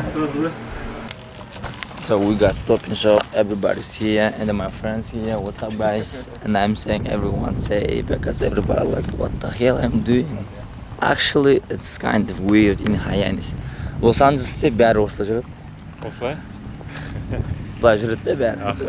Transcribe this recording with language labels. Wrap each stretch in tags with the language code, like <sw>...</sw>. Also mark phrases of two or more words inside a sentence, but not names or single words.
<en>So we got stop and shop, everybody's here, and then my friends here. What's up, guys? And I'm saying everyone say, because everybody like, what the hell I'm doing? Actually, it's kind of weird in Hyannis.</en> <kk>Los Angeles'te бәрі осылай жүреді. Осылай? Былай жүреді де бәрі.</kk>